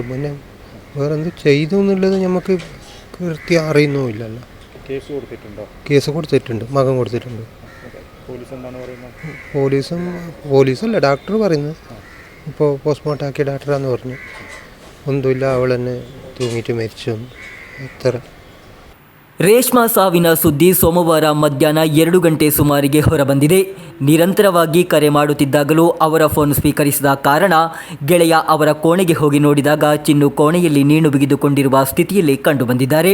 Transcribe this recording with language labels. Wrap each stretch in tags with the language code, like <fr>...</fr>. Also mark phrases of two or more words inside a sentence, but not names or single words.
<ml>പിന്നെ വേറെ എന്ത് ചെയ്തു എന്നുള്ളത് നമുക്ക് കൃത്യം അറിയുന്നുമില്ലല്ലോ. കേസ് കൊടുത്തിട്ടുണ്ട്, മകൻ കൊടുത്തിട്ടുണ്ട്. പോലീസല്ല ഡോക്ടർ പറയുന്നത്. ഇപ്പോൾ പോസ്റ്റ്മോർട്ടം ആക്കിയ ഡോക്ടറാന്ന് പറഞ്ഞു. ഒന്നുമില്ല, അവൾ തന്നെ തൂങ്ങിയിട്ട് മരിച്ചു. എത്ര</ml> <kn>ರೇಷ್ಮಾ ಸಾವಿನ ಸುದ್ದಿ ಸೋಮವಾರ ಮಧ್ಯಾಹ್ನ 2 ಗಂಟೆ ಸುಮಾರಿಗೆ ಹೊರಬಂದಿದೆ. ನಿರಂತರವಾಗಿ ಕರೆ ಮಾಡುತ್ತಿದ್ದಾಗಲೂ ಅವರ ಫೋನ್ ಸ್ವೀಕರಿಸಿದ ಕಾರಣ ಗೆಳೆಯ ಅವರ ಕೋಣೆಗೆ ಹೋಗಿ ನೋಡಿದಾಗ ಚಿನ್ನು ಕೋಣೆಯಲ್ಲಿ ನೇಣು ಬಿಗಿದುಕೊಂಡಿರುವ ಸ್ಥಿತಿಯಲ್ಲಿ ಕಂಡುಬಂದಿದ್ದಾರೆ.</kn>